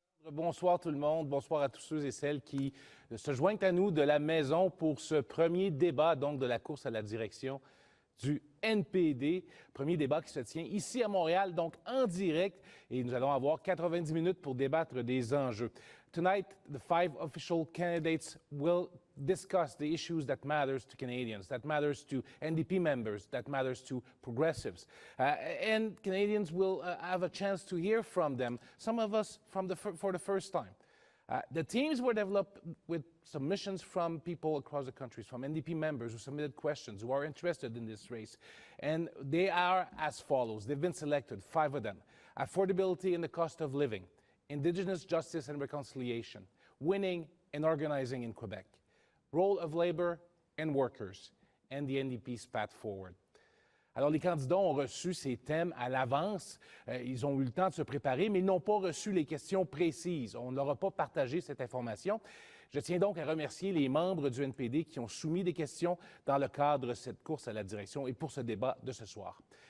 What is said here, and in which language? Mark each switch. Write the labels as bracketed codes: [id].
[fr] Bonsoir tout le monde, bonsoir à tous ceux et celles qui se joignent à nous de la maison pour ce premier débat donc de la course à la direction du NPD. Premier débat qui se tient ici à Montréal, donc en direct, et nous allons avoir 90 minutes pour débattre des enjeux. [en] Tonight, the 5 official candidates will discuss the issues that matters to Canadians, that matters to NDP members, that matters to progressives. And Canadians will have a chance to hear from them, some of us for the first time. The teams were developed with submissions from people across the country, from NDP members who submitted questions, who are interested in this race. And they are as follows. They've been selected, 5 of them. Affordability and the cost of living, Indigenous justice and reconciliation, winning and organizing in Quebec, role of labor and workers, and the NDP's path forward. [fr] Alors, les candidats ont reçu ces thèmes à l'avance. Ils ont eu le temps de se préparer, mais ils n'ont pas reçu les questions précises. On n'aura pas partagé cette information. Je tiens donc à remercier les membres du NPD qui ont soumis des questions dans le cadre de cette course à la direction et pour ce débat de ce soir.